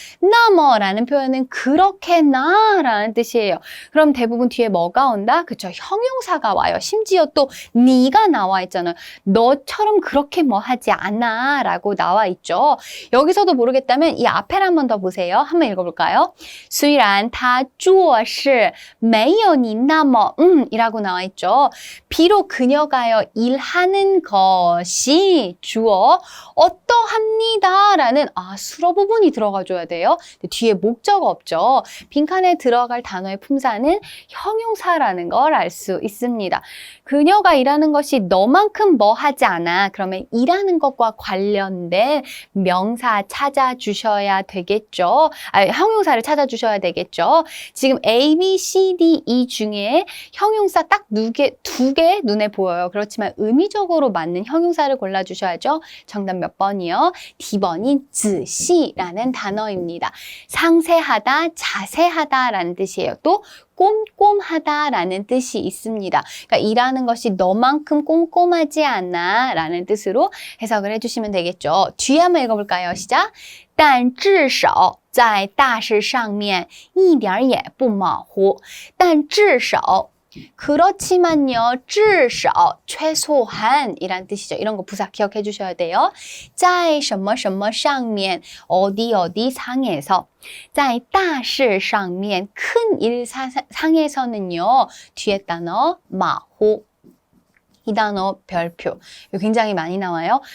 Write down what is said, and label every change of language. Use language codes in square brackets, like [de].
[ko] 那么라는 표현은 그렇게나 라는 뜻이에요. 그럼 대부분 뒤에 뭐가 온다? 그쵸? 형용사가 와요. 심지어 또 니가 나와 있잖아요. 너처럼 그렇게 뭐 하지 않아 라고 나와 있죠. 여기서도 모르겠다면 이 앞에를 한 번 더 보세요. 한번 읽어볼까요? [zh] 虽然他做事没有你那么 [ko] 이라고 나와 있죠. 비록 그녀가요 일하는 것이 주어 어떠합니다 라는 수로 부분이 들어가줘야 돼요. 근데 뒤에 목적어 없죠. 빈칸에 들어갈 단어의 품사는 형용사라는 걸 알 수 있습니다. 그녀가 일하는 것이 너만큼 뭐 하지 않아. 그러면 일하는 것과 관련된 명사 찾아주셔야 되겠죠. 형용사를 찾아주셔야 되겠죠. 지금 A, B, C, D, E 중에 형용사 딱 두 개 눈에 보여요. 그렇지만 의미적으로 맞는 형용사를 골라주셔야죠. 정답 몇 번이요? D번인 仔细라는 단어입니다. 상세하다, 자세하다라는 뜻이에요. 또 꼼꼼하다라는 뜻이 있습니다. 그러니까 일하는 것이 너만큼 꼼꼼하지 않아 라는 뜻으로 해석을 해주시면 되겠죠. 뒤에 한번 읽어볼까요? 시작! [zh] 但至少在大事上面一点也不马虎. [ko] 但至少 그렇지만요, 至少 최소한 이란 뜻이죠. 이런 거 부사 기억해 주셔야 돼요. [zh] 在什么什么上面 [ko] 어디 상에서 [zh] 在大事上面 [ko] 큰 일 상에서는요, 뒤에 단어 马虎 이 단어 별표 굉장히 많이 나와요.